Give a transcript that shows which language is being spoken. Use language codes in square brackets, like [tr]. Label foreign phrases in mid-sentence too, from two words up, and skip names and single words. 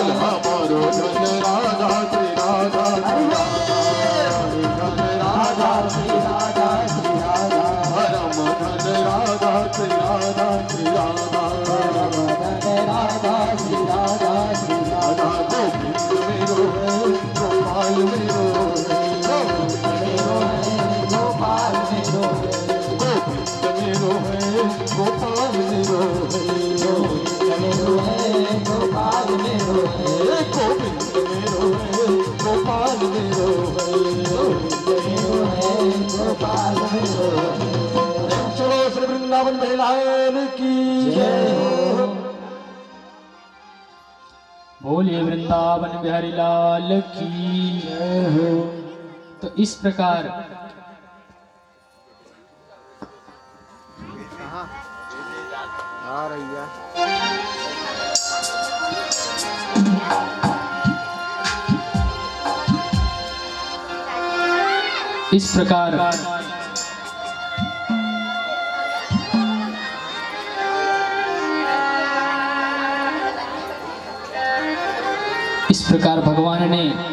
[bra] हमारो धन राधा श्री राधा श्री राधा। धन राधा श्री राधा श्री राधा। परम धन राधा श्री राधा श्री राधा। परम धन राधा श्री राधा श्री राधा। गोविंद मेरो है, गोपाल मेरो है। मेरो है गोपाल मेरो है। गोविंद मेरो है, गोपाल मेरो है। मेरो है गोपाल मेरो है। गोविंद मेरो है, गोपाल मेरो है। मेरो है गोपाल मेरो है। [hi] चलो श्री वृंदावन महिलाएं की जय हो। बोलिए वृंदावन बिहारी लाल की। जय हो। तो इस प्रकार इस प्रकार भगवान ने